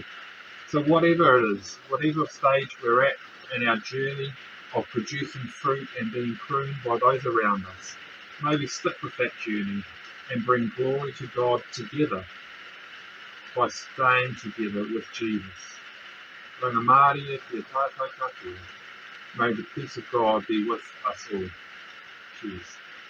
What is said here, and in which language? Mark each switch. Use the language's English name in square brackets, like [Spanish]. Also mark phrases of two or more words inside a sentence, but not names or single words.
[English] So whatever it is, whatever stage we're at in our journey of producing fruit and being pruned by those around us, may we stick with that journey and bring glory to God together by staying together with Jesus. [Māori] Rangamārie kia tātou katoa. [English] May the peace of God be with us all. Cheers.